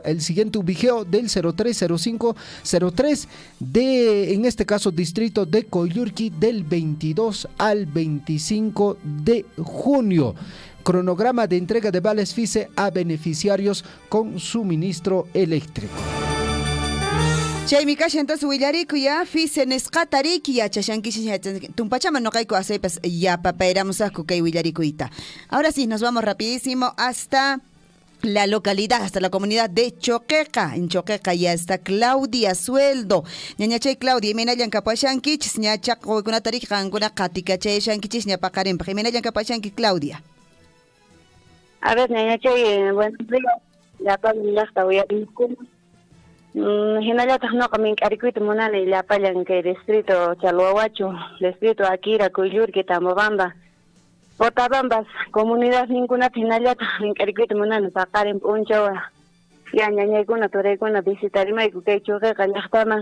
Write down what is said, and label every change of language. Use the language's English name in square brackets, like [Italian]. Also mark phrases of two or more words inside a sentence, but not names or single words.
[Spanish] El siguiente ubigeo del 030503 de, en este caso, Distrito de Coyurqui, del 22 al 25 de junio. Cronograma de entrega de vales FICE a beneficiarios con suministro eléctrico. [Quechua] Chaymi kasha entonces Huillaricuy ya FICE nesqatariki yachashankishi tumpachama [Spanish] no kayku [Quechua] asaypas ya papayramusaqku kay Huillaricuyta. [Spanish] Ahora sí, nos vamos rapidísimo hasta la localidad, hasta la comunidad de Choqueca. En Choqueca ya está Claudia Sueldo. [Quechua] Ñañachay Claudia, imaynallan kapashankichis ñacha qoykunatarik qankuna qatikachayashankichis ñapaqarinpaq. Imaynallan kapashanki Claudia. [Spanish] A ver, ñañachay, buenos días. Ya hasta Huillaricuyta. [Quechua] Hinallataq nuqa mink'arikuyta munani llapallan kay distrito Chalhuahuacho, distrito Akira, Coyurqui, Tambobamba, Cotabambas, comunidad ninkunata hinallataq mink'arikuyta munani paqarin p'unchawa ya ñañaykuna turaykuna visitarimayku kay Choqueqa llaqtaman.